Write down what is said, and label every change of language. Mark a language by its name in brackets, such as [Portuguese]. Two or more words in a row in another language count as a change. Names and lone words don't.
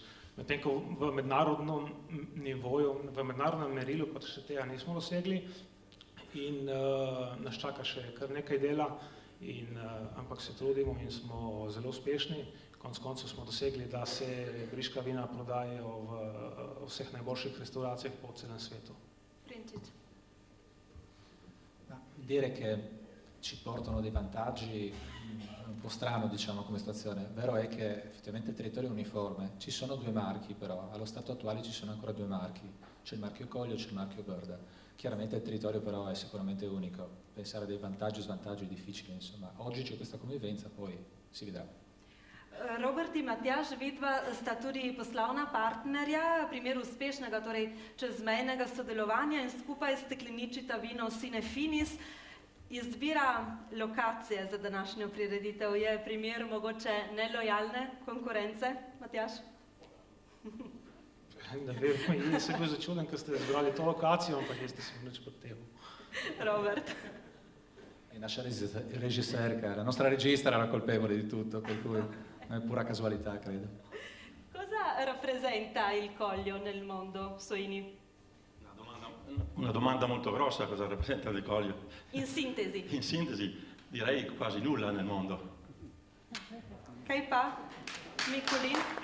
[Slovenian] Medtem ko v mednarodnem nivoju, v mednarodnem merilu pa še tega nismo dosegli in nas čaka še kar nekaj dela, ampak se trudimo in smo zelo uspešni. Konec koncev smo dosegli, da se briška vina prodajajo v vseh najboljših restauracijah po celem svetu. Prinčič. [Italian] Dire che ci portano dei vantaggi è un po' strano, diciamo, come situazione. Vero è che effettivamente il territorio è uniforme, ci sono due marchi però, allo stato attuale ci sono ancora due marchi, c'è il marchio Koljo e c'è il marchio Brda. Chiaramente il territorio però è sicuramente unico, pensare a dei vantaggi o svantaggi è difficile, insomma. Oggi c'è questa convivenza, poi si vedrà. [Slovenian] Robert in Matjaž, vidva sta tudi poslovna partnerja, primer uspešnega, torej čezmejnega sodelovanja in skupaj stekleničita vino Sine Finis. Izbira lokacije za današnjo prireditev je primer mogoče nelojalne konkurence, Matjaž? Ne vem, jaz sem bil začuden, ker ste izbrali to lokacijo, ampak jaz nisem nič pod tem. Robert. [Italian] È nasce regisserca, la nostra regista era colpevole di tutto, per cui è pura casualità, credo. Cosa rappresenta il Koljo nel mondo, Soini? Una domanda molto grossa, cosa rappresenta il Koljo? In sintesi. In sintesi, direi quasi nulla nel mondo. [Slovenian] Kaj pa, Mikulin?